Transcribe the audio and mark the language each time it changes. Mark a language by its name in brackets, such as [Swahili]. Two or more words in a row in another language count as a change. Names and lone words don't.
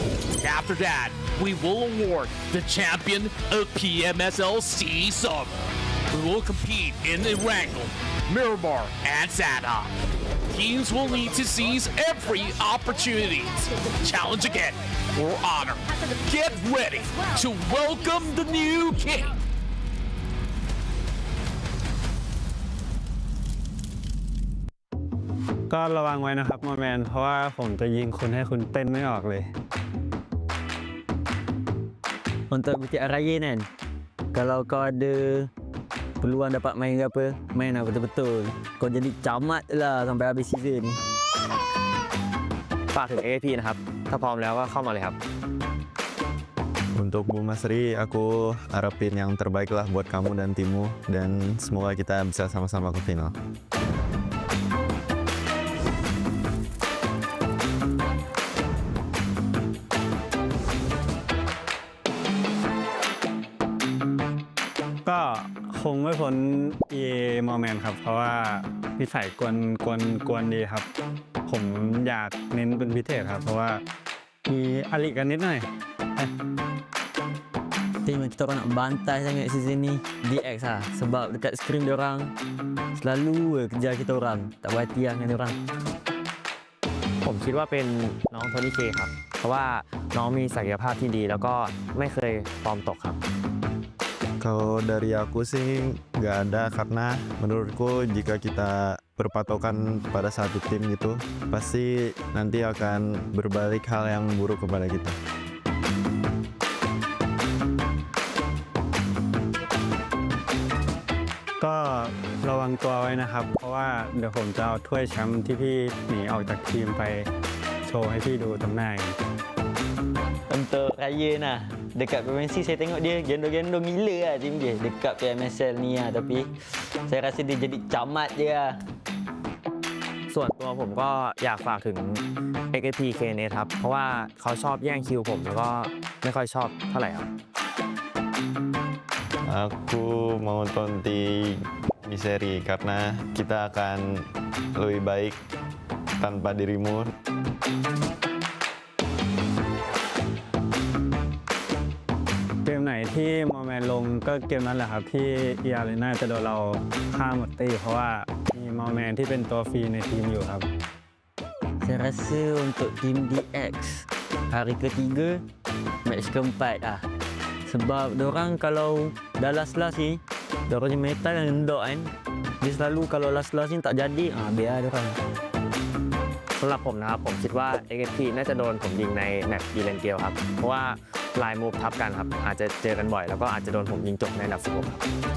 [English] After that, we will award the champion of PMSL SEA Summer. We will compete in Erangel, Miramar, and Sanhok. Teams will need to seize every opportunity to challenge again for honor. Get ready to welcome the new king. [Thai] ก็ระวังไว้นะครับโมแมนเพราะว่าผมจะยิงคุณให้คุณเต้นไม่ออกเลย [Malay] Untuk bicara Nen, kalau kau ada peluang dapat main ke apa, main lah betul-betul. Kau jadi camat lah sampai habis season ni. [Thai] ฝากถึง AFP นะครับถ้าพร้อมแล้วก็เข้ามาเลยครับ [Indonesian] Untuk Bu Masri, aku harapin yang terbaik lah buat kamu dan timmu, dan semoga kita bisa sama-sama ke final. [Thai] ก็คงไม่พ้น EA มอแมนครับเพราะว่านิสัยกวนดีครับผมอยากเน้นเป็นพิเศษครับเพราะว่ามีอลิกันนิดหน่อย [Malay] Tim yang kita orang nak bantai sangat season ni DX lah. Sebab dekat screen diorang selalu kejar kita orang. Tak berhati lah dengan diorang. [Thai] ผมคิดว่าเป็นน้องโทนี่เคครับ เพราะว่าน้องมีศักยภาพที่ดีแล้วก็ไม่เคยฟอร์มตกครับ [Indonesian] Kalau dari aku sih nggak ada, karena menurutku jika kita berpatokan pada satu tim gitu, pasti nanti akan berbalik hal yang buruk kepada kita. [Thai] ก็ระวังตัวไว้นะครับเพราะว่าเดี๋ยวผมจะเอาถ้วยแชมป์ที่พี่หนีออกจากทีมไปโชว์ให้พี่ดูตรงหน้าเอง [Malay] Untuk Ryan lah. Dekat PMSL saya tengok dia gendong-gendong gila lah tim dia. Dekat PMSL ni lah. Tapi saya rasa dia jadi camat je lah. [Thai] ส่วนตัวผมก็อยากฝากถึง XSP KN ครับ เพราะว่าเขาชอบแย่งคิวผมแล้วก็ไม่ค่อยชอบเท่าไหร่ครับ [Indonesian] Aku mau tonti Miseri karena kita akan lebih baik tanpa dirimu. [Thai] เกมไหนที่มอแมนลงก็เกมนั้นแหละครับที่eArenaจะโดนเราฆ่าหมดตีเพราะว่ามีมอแมนที่เป็นตัวฟรีในทีมอยู่ครับ [Malay] Saya rasa untuk tim DX hari ketiga, match keempat lah. Sebab diorang kalau dah last-last ni, diorang punya meta yang endok kan. Dia selalu kalau last-last ni tak jadi, biar diorang. [Thai] สำหรับผมนะครับผมคิดว่า XSP น่าจะโดนผมยิงในแมปอีเลนเกลครับ เพราะว่าลายมูฟทับกันครับ อาจจะเจอกันบ่อยแล้วก็อาจจะโดนผมยิงจบในอันดับ16ครับ